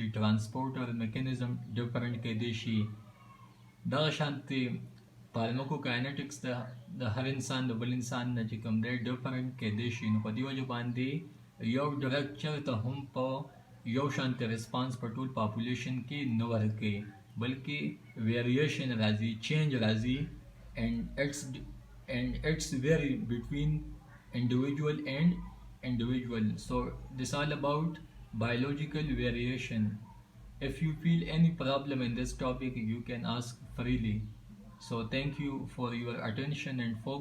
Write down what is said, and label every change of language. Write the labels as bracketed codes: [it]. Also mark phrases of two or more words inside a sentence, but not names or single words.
[en] transporter mechanism different [ps] کېدی شي دغه شانتې فارماکوکاینټکس د هر انسان د بل انسان نه چې کوم دی ډفرنټ کېدی شي نو په دې وجه باندې یو ډرګ چېرته هم په یو شانتي ریسپانس په ټول پاپولیشن کې نه ورکوي بلکې ویریشن راځي چینج راځي [en] and it's vary between individual and individual so this all about biological variation. If you feel any problem in this topic you can ask freely. So thank you for your attention and focus.